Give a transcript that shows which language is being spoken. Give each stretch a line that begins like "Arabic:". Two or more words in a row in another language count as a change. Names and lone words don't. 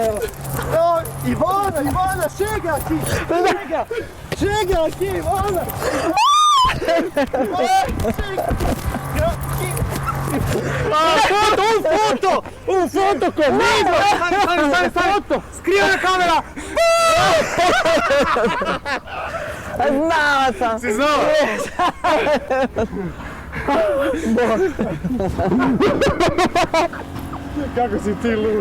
Portuguese: Ivana, chega aqui. Chega aqui, Ivana. Foto comigo. Foto.
Croatian: Skriva na kamera! Znala sam! Si znao? Kako si ti lud?